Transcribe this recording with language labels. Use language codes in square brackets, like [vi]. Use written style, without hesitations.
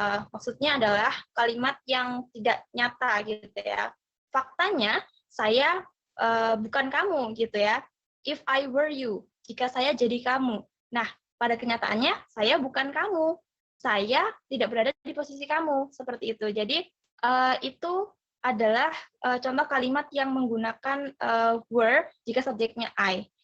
[id] Maksudnya adalah kalimat yang tidak nyata gitu ya. Faktanya saya bukan kamu gitu ya. [en] If I were you, [id] jika saya jadi kamu. Nah, pada kenyataannya saya bukan kamu. Saya tidak berada di posisi kamu, seperti itu. Jadi itu adalah contoh kalimat yang menggunakan were jika subjeknya I.